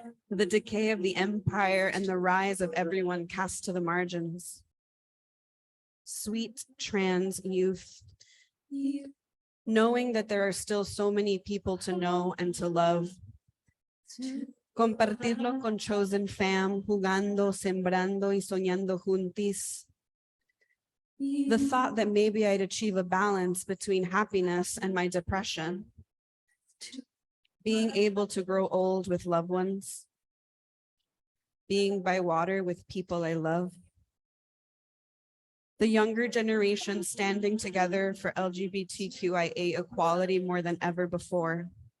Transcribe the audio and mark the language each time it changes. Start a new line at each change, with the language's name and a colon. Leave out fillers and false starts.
English: The decay of the empire and the rise of everyone cast to the margins. Sweet trans youth, knowing that there are still so many people to know and to love.
Spanish: Compartirlo con
English: chosen fam,
Spanish: jugando, sembrando y soñando juntis.
English: The thought that maybe I'd achieve a balance between happiness and my depression. Being able to grow old with loved ones. Being by water with people I love. The younger generation standing together for LGBTQIA equality more than ever before.